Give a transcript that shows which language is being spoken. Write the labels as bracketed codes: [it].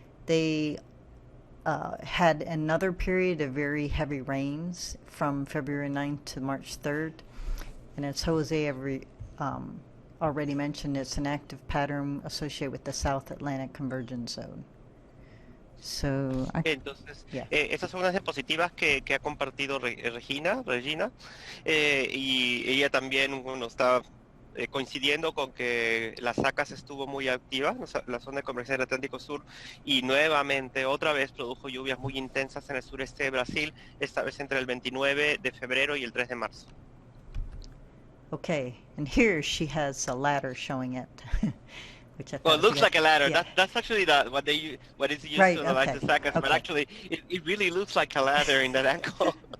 [en] They had another period of very heavy rains from February 9th to March 3rd. And as Jose already mentioned, it's an active pattern associated with the South Atlantic Convergence Zone. So, [es] entonces, [en] yeah. [es] esas son las diapositivas que ha compartido Regina, y ella también, bueno, está coincidiendo con que la SACAS estuvo muy activa, la zona de convergencia del Atlántico Sur, y nuevamente, otra vez, produjo lluvias muy intensas en el sureste de Brasil, esta vez entre el 29 de febrero y el 3 de marzo. [en] Okay, and here she has a ladder showing it. Which I thought well, it looks like a ladder. Yeah. That's actually what is used Right, to analyze okay, the SACAS, but okay. actually it really looks like a ladder in that angle.